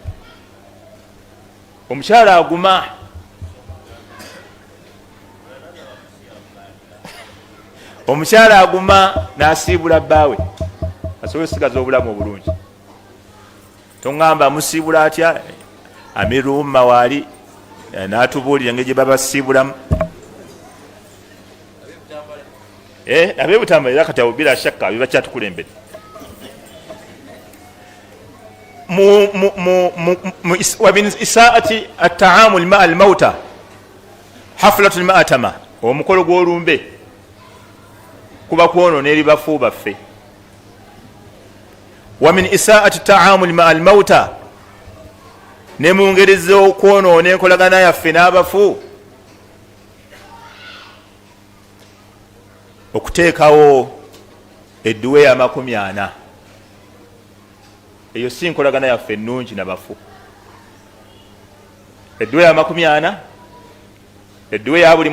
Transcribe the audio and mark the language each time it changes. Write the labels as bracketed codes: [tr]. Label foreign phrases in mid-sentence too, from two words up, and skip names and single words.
[lg] omukyala aguma omukyala aguma nasiibula bbaawe asobole osigaza obulamu obulungi toŋŋamba amusiibula atya amiruuma waali n'atubuulira engeri gye babasiibulamu abebutambala era kati abo [ar] بلا شك [lg] bebakyatukulembere [ar] ومن إساءة التعامل مع الموتى حفلة المأتمة [lg] omukolo gw'olumbe kuba kwonoona eri bafu baffe [ar] ومن إساءة التعامل مع الموتى [lg] ne mu ngeri z'okwonoona enkolagana yaffe n'abafu okuteekawo edduwe ya 40 eyo si nkolagana yaffe ennungi nabafu edduwe ya 40 edduwe ya buli